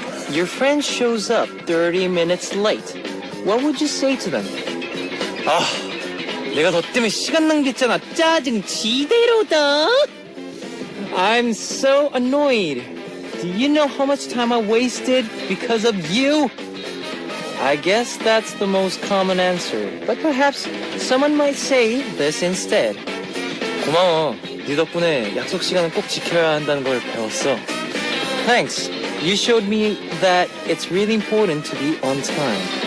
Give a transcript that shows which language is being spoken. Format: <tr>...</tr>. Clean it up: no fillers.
<en>Your friend shows up 30 minutes late. What would you say to them?</en> <ko>아, 내가 너 때문에 시간 낭비했잖아. 짜증 지대로다.</ko> <en>I'm so annoyed. Do you know how much time I wasted because of you? I guess that's the most common answer. But perhaps someone might say this instead.</en> <ko>고마워. 네 덕분에 약속 시간은 꼭 지켜야 한다는 걸 배웠어.</ko> <en>Thanks. You showed me that it's really important to be on time.</en>